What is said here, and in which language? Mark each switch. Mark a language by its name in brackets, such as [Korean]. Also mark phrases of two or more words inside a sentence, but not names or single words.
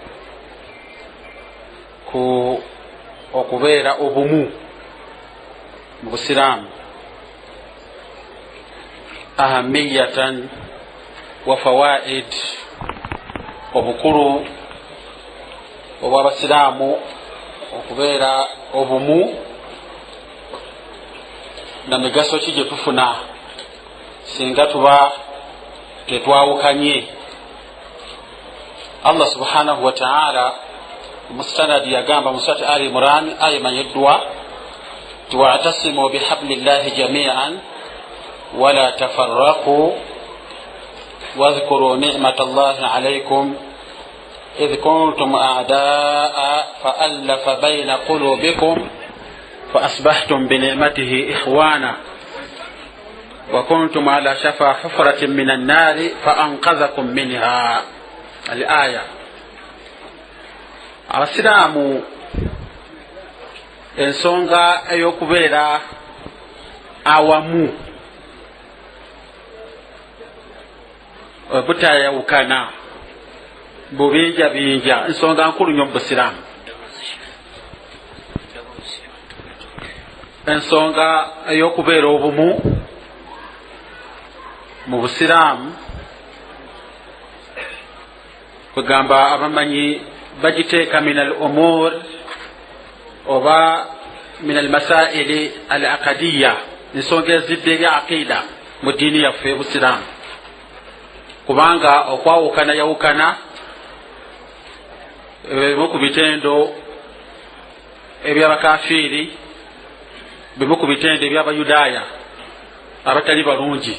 [Ganda] ku okubeera obumu mu busiraamu [Arabic] أهمية وفوائد, [Ganda] obukulu obw'abasiraamu okubeera obumu na migaso ki gye tufuna singa tuba tetwawukanye. [Arabic] الله سبحانه وتعالى [Ganda] mustanadi yagamba mu surati Ali [Arabic] Imran aya manyeddwa واعتصموا بحبل الله جميعا ولا تفرقوا واذكروا نعمة الله عليكم إذ كنتم أعداء فألف بين قلوبكم فأصبحتم بنعمته إخوانا وكنتم على شفا حفرة من النار فأنقذكم منها. الآية. [Ganda] abasiraamu ensonga ey'okubeera awamu butayawukana bubinja binja ensonga nkulu nnyo mu busiraamu. ensonga ey'okubeera obumu mu busiraamu kugamba abamanyi bagiteeka [Arabic] من الأمور [Ganda] oba [Arabic] من المسائل العقدية, [Ganda] ensonga ezidde eri aqida mu ddiini yaffe ebusiraamu, kubanga okwawukana yawukana bimu ku bitendo ebyabakafiiri, bimu ku bitendo ebyabayudaaya abatali balungi.